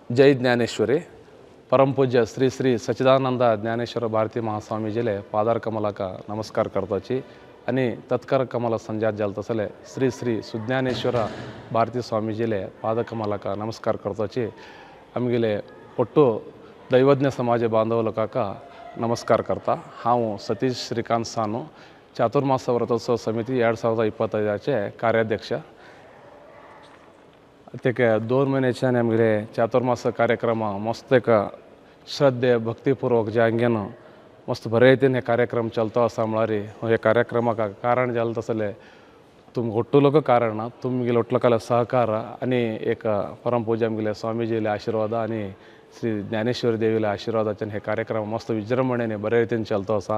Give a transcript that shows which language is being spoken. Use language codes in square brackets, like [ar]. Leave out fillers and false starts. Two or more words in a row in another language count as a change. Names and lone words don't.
[kok] जय ज्ञानेश्वरी. परमपूज्य श्री श्री सच्चिदानंद ज्ञानेश्वर भारती महास्वामीजीले पादार कमलाका नमस्कार करतोची आणि तत्कर कमल संजात जलतसले श्री श्री सुज्ञानेश्वर भारती स्वामीजीले पादकमलाका नमस्कार करतोची आमगेले ಒಟ್ಟು ದೈವಜ್ಞ ಸಮಾಜ ಬಾಂಧವಲಕಾಕ ನಮಸ್ಕಾರ करता. हांव सतीश श्रीकांत सानू चातुर्मास व्रतोत्सव समिती 2025चे कार्याध्यक्ष. तेके 2 महिन्याच्या आमगेले चातुर्मास कार्यक्रम मस्त एक श्रद्धे भक्तीपूर्वक जे हांगेन मस्त बरे रितीन हे कार्यक्रम चलतो आसा म्हळ्यार हे कार्यक्रमाक कारण जालें तसले तुम ಒಟ್ಟು लोक कारण तुमगेले ಒಟ್ಲಕಾಲ सहकार आणि एक परमपूज्य आमगेले स्वामीजीले आशीर्वाद आणि श्री ज्ञानेश्वरी देवीले आशीर्वादाच्यान हे कार्यक्रम मस्त विजृंभणेने बरे रितीन चलतो आसा.